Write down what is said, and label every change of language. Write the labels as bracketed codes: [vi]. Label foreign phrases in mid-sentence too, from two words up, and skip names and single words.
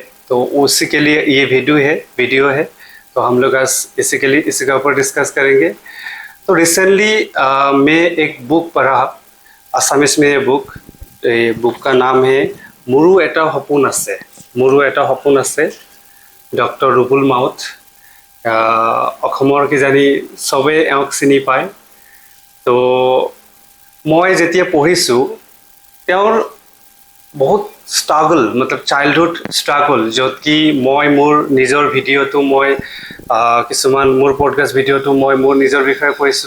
[hi] तो उसी के लिए ये वीडियो है. तो हम लोग आज इसी के ऊपर डिस्कस करेंगे. तो रिसेंटली मैं एक बुक पढ़ा, असमिस में ये बुक का नाम है मुरु एटा सपोन आसे डॉक्टर रुबुल माउथ. [as] অসমৰ কিজানি সবে এওঁক চিনি পায়. তো মই যেতিয়া পঢ়িছোঁ তেওঁৰ বহুত ষ্ট্ৰাগল মতলব [en] childhood struggle, [as] য'ত কি মই মোৰ নিজৰ ভিডিঅ'টো কিছুমান মোৰ পডকাষ্ট ভিডিঅ'টো মই মোৰ নিজৰ বিষয়ে কৈছোঁ.